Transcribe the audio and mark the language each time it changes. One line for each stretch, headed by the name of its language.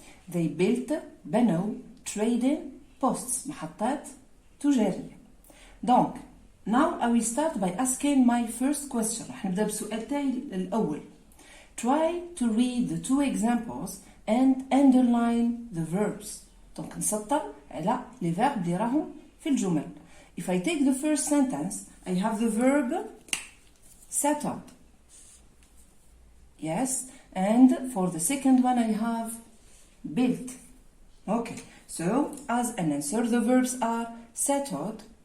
English: They built بنوا trading posts
Arabic: محطات تجارية.
English: Donc now I will start by asking my first question.
Arabic: راح نبدأ بسؤال تاعي الأول.
English: Try to read the two examples and underline the verbs.
Arabic: Donc نسطر على les verbs اللي راهم في الجمل.
English: If I take the first sentence, I have the verb settled. Yes, and for the second one I have built. Okay, so as an answer the verbs are settled.